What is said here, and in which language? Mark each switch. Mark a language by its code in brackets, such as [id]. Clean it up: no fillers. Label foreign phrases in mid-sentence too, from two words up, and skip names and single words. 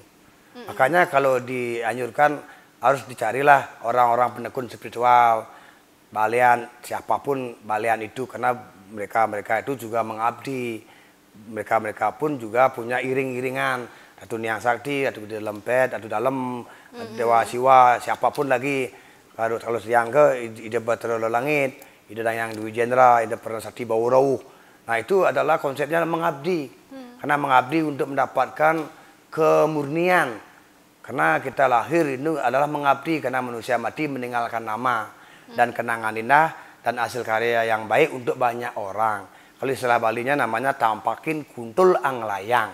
[id] Makanya kalau dianjurkan harus dicarilah orang-orang penekun spiritual, balian, siapapun balian itu, karena mereka itu juga mengabdi. Mereka pun juga punya iring-iringan, atau Niang Sakti, atau di Lempet, atau dalam Dewa Siwa, siapapun lagi. Kalau siang ke ide Baterolo Langit, ide Dayang Dwi Jendra, ide Pernah Sakti Bau Rauh. Nah, itu adalah konsepnya mengabdi. Karena mengabdi untuk mendapatkan kemurnian. Karena kita lahir itu adalah mengabdi, karena manusia mati meninggalkan nama dan kenangan indah dan hasil karya yang baik untuk banyak orang. Kalau istilah Balinya namanya tampakin kuntul anglayang.